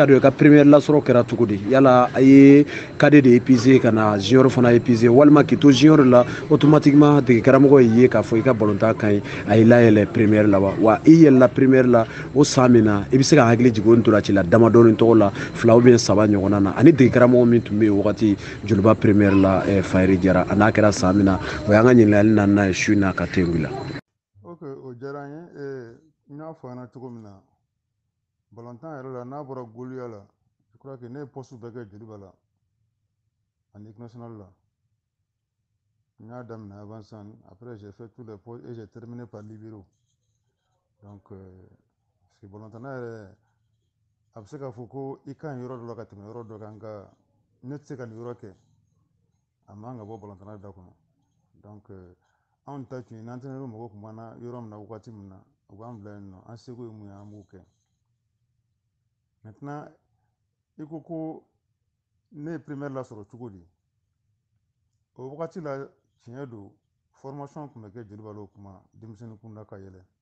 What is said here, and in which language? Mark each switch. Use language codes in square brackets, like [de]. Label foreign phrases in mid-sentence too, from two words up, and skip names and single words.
[bm] dɔn i ka première lasɔrɔ kɛra cogo di yala a ye kade de épuisé ka na junior fana épuisé walima k'i to junior la automatiquement dege karamɔgɔ y'i ye k'a fɔ i ka balontan ka ɲi a y'i layɛlɛ première la wa i yɛlɛla première la o san min na i bɛ se ka hakili jigin o ntolanci la damadɔni tɔgɔ la 2 [fr] ou bien [bm] 3 ɲɔgɔnna na ani dege karamɔgɔ min tun bɛ yen wagati joliba première la fahiri jara a n'a kɛra san min na o y'an ka ɲininkali naaninan ye su in na ka tɛnku la. Ok, o diyara an ye n y'a fɔ an ɲɛna cogo min na balontan yɛrɛ la n'a bɔra goliya la [fr] je crois que [bm] ne ye poste bɛɛ kɛ joliba la ani [fr] équipe nationale [bm] la n y'a daminɛ [fr] avant ça après j'ai fait tous les postes et j'ai terminé par libéro donc parce que [bm] balontanna yɛrɛ a bɛ se k'a fɔ ko i ka ɲi yɔrɔ dɔ la ka tɛmɛ yɔrɔ dɔ kan nka ne tɛ se ka nin yɔrɔ kɛ a man ka bɔ balontanna da kɔnɔ donc anw ta tun ye n'entraîneur mago tun b'an na yɔrɔ min na wagati min na u b'an bila yen nɔ an seko ye mun ye an b'o kɛ maintenant i ko ko ne ye première lasɔrɔ cogo di o wagati la tiɲɛ don formation tun bɛ kɛ joliba la o kuma denmisɛnnin kunda ka yɛlɛ